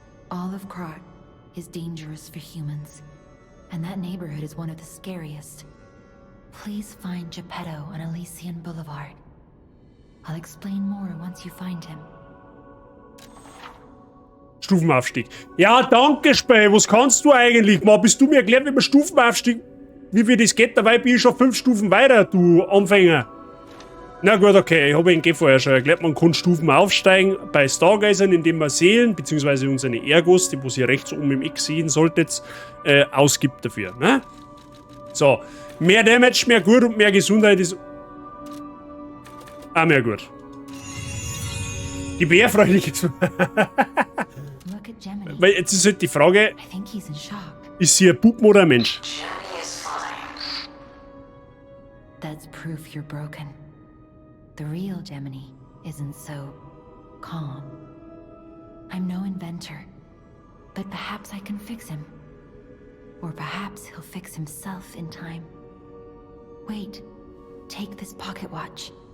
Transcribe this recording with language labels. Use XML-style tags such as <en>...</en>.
<en>All of Krat is dangerous for humans. And that neighborhood is one of the scariest. Please find Geppetto on Elysian Boulevard. I'll explain more once you find him.</en> <de>Stufenaufstieg. Ja, danke, Spey. Was kannst du eigentlich? Mal, bist du mir erklärt, wie man Stufenaufstieg... Wie das geht? Dabei bin ich schon 5 Stufen weiter, du Anfänger. Na gut, okay. Ich habe Ihnen vorher schon erklärt, man kann Stufen aufsteigen bei Stargazern, indem man Seelen, beziehungsweise unsere Ergos, die ihr rechts oben im Eck sehen solltet, ausgibt dafür. Ne? So. Mehr Damage, mehr gut und mehr Gesundheit ist... mehr gut. Die Bärfreudige...</de> <en>Look at Gemini.</en> <de>weil jetzt ist halt die Frage,</de> <en>I think he's in shock.</en> <de>ist sie ein Puppen oder ein Mensch?</de> <en>Jenny is fine. That's proof you're broken. The real Gemini isn't so calm. I'm no inventor, but perhaps I can fix him. Or perhaps he'll fix himself in time. Wait, take this pocket watch.</en>